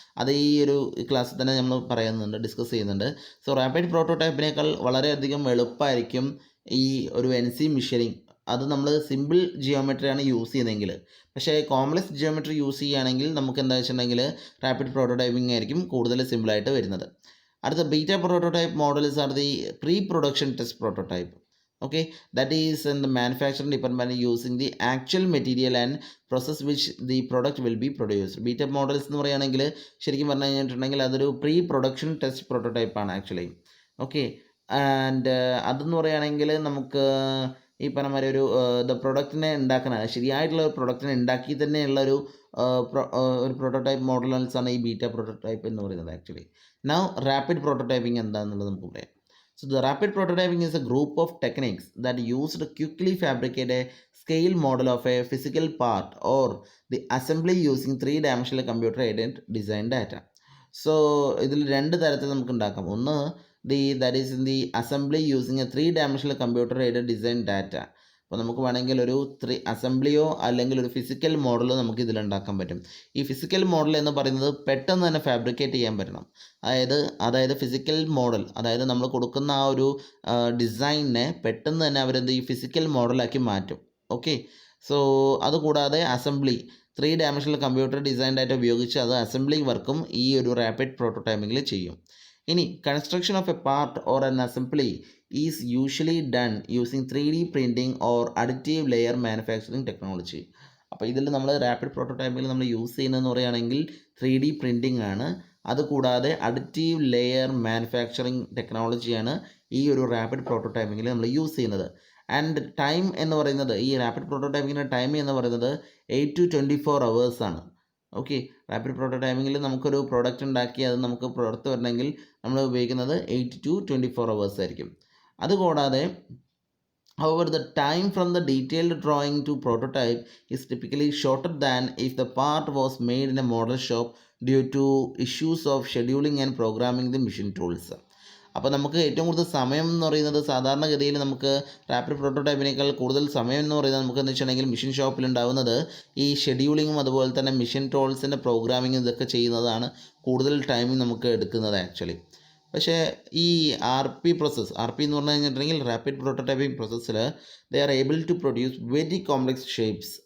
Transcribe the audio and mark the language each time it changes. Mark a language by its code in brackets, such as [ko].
[ml] അത് ഈ ഒരു ക്ലാസ്സിൽ തന്നെ നമ്മൾ ഡിസ്കസ് ചെയ്യുന്നുണ്ട്. സോ റാപ്പിഡ് പ്രോട്ടോടൈപ്പിനേക്കാൾ വളരെയധികം എളുപ്പമായിരിക്കും ഈ ഒരു NC മെഷീനിങ്. അത് നമ്മൾ സിമ്പിൾ ജിയോമെട്രിയാണ് യൂസ് ചെയ്യുന്നതെങ്കിൽ. പക്ഷേ കോംപ്ലക്സ് ജിയോമെട്രി യൂസ് ചെയ്യുകയാണെങ്കിൽ നമുക്ക് എന്താ വെച്ചിട്ടുണ്ടെങ്കിൽ റാപ്പിഡ് പ്രോട്ടോടൈപ്പിംഗ് ആയിരിക്കും കൂടുതൽ സിമ്പിളായിട്ട് വരുന്നത്. [en] അടുത്ത beta prototype models are the pre production test prototype. Okay, that is in the manufacturing department using the actual material and process which the product will be produced. [ml] Beta models എന്ന് പറയുകയാണെങ്കിൽ ശരിക്കും പറഞ്ഞു കഴിഞ്ഞിട്ടുണ്ടെങ്കിൽ അതൊരു പ്രീ പ്രൊഡക്ഷൻ ടെസ്റ്റ് പ്രോട്ടോടൈപ്പ് ആണ് actually. Okay, and അതെന്ന് പറയുകയാണെങ്കിൽ നമുക്ക് ഈ പറഞ്ഞ മാതിരി ഒരു പ്രൊഡക്റ്റിനെ ഉണ്ടാക്കാനാണ്, ശരിയായിട്ടുള്ള ഒരു പ്രൊഡക്റ്റിനെ ഉണ്ടാക്കി തന്നെയുള്ള ഒരു പ്രോട്ടോടൈപ്പ് മോഡൽസാണ് ഈ ബീറ്റ പ്രോട്ടോടൈപ്പ് എന്ന് പറയുന്നത് ആക്ച്വലി. നൗ റാപ്പിഡ് പ്രോട്ടോടൈപ്പിംഗ് എന്താണെന്നുള്ളത് നമുക്ക് പറയാം. [en] So the rapid prototyping is a group of techniques that use to quickly fabricate a scale model of a physical part or the assembly using three-dimensional computer-aided design data. [ml] So ഇതിൽ രണ്ട് തരത്തിൽ നമുക്ക് ഉണ്ടാക്കാം. [en] ഒന്ന് that is in the assembly using a three-dimensional computer-aided design data. [ml] അപ്പോൾ നമുക്ക് വേണമെങ്കിൽ ഒരു അസംബ്ലിയോ അല്ലെങ്കിൽ ഒരു ഫിസിക്കൽ മോഡലോ നമുക്ക് ഇതിലുണ്ടാക്കാൻ പറ്റും. ഈ ഫിസിക്കൽ മോഡൽ എന്ന് പറയുന്നത് പെട്ടെന്ന് തന്നെ ഫാബ്രിക്കേറ്റ് ചെയ്യാൻ പറ്റണം. അതായത് ഫിസിക്കൽ മോഡൽ, അതായത് നമ്മൾ കൊടുക്കുന്ന ആ ഒരു ഡിസൈനിനെ പെട്ടെന്ന് തന്നെ അവരെന്ത് ഈ ഫിസിക്കൽ മോഡലാക്കി മാറ്റും. ഓക്കെ, സോ അതുകൂടാതെ assembly 3 dimensional computer design data ഉപയോഗിച്ച് അത് അസംബ്ലി വർക്കും ഈ ഒരു റാപ്പിഡ് പ്രോട്ടോടൈപ്പിങ്ങിൽ ചെയ്യും. [en] ഇനി construction of a part or an assembly is usually done using 3D printing or additive layer manufacturing technology. [ml] അപ്പോൾ ഇതിൽ നമ്മൾ റാപ്പിഡ് പ്രോട്ടോടൈപ്പിങ്ങിൽ നമ്മൾ യൂസ് ചെയ്യുന്നതെന്ന് പറയുകയാണെങ്കിൽ 3D പ്രിൻറ്റിംഗ് ആണ്. അതുകൂടാതെ അഡിറ്റീവ് ലെയർ മാനുഫാക്ചറിങ് ടെക്നോളജിയാണ് ഈ ഒരു റാപ്പിഡ് പ്രോട്ടോടൈപ്പിങ്ങിൽ നമ്മൾ യൂസ് ചെയ്യുന്നത്. ആൻഡ് ടൈം എന്ന് പറയുന്നത് ഈ റാപ്പിഡ് പ്രോട്ടോടൈപ്പിങ്ങിൻ്റെ ടൈം എന്ന് പറയുന്നത് 8 to 24 hours ആണ്. ഓക്കെ, റാപ്പിഡ് പ്രോട്ടോടൈപ്പിങ്ങിൽ നമുക്കൊരു പ്രോഡക്റ്റ് ഉണ്ടാക്കി അത് നമുക്ക് പുറത്ത് വരണമെങ്കിൽ നമ്മൾ ഉപയോഗിക്കുന്നത് 8 to 24 hours ആയിരിക്കും. [en] അതുകൂടാതെ however, the time from the detailed drawing to prototype is typically shorter than if the part was made in a model shop due to issues of scheduling and programming the machine tools. [ml] അപ്പോൾ നമുക്ക് ഏറ്റവും കൂടുതൽ സമയം എന്ന് പറയുന്നത് സാധാരണഗതിയിൽ നമുക്ക് rapid പ്രോട്ടോടൈപ്പിനേക്കാൾ കൂടുതൽ സമയം എന്ന് പറയുന്നത് നമുക്ക് എന്ന് വെച്ചിട്ടുണ്ടെങ്കിൽ മെഷീൻ ഷോപ്പിൽ ഉണ്ടാകുന്നത് ഈ ഷെഡ്യൂളിങ്ങും അതുപോലെ തന്നെ മെഷീൻ ടൂൾസിൻ്റെ പ്രോഗ്രാമിങ്ങും ഇതൊക്കെ ചെയ്യുന്നതാണ് കൂടുതൽ ടൈമിംഗ് നമുക്ക് എടുക്കുന്നത് ആക്ച്വലി. പക്ഷേ ഈ ആർ പി എന്ന് പറഞ്ഞു കഴിഞ്ഞിട്ടുണ്ടെങ്കിൽ റാപ്പിഡ് പ്രോട്ടോടൈപ്പിംഗ് പ്രോസസ്സിൽ [en] They are able to produce very complex shapes.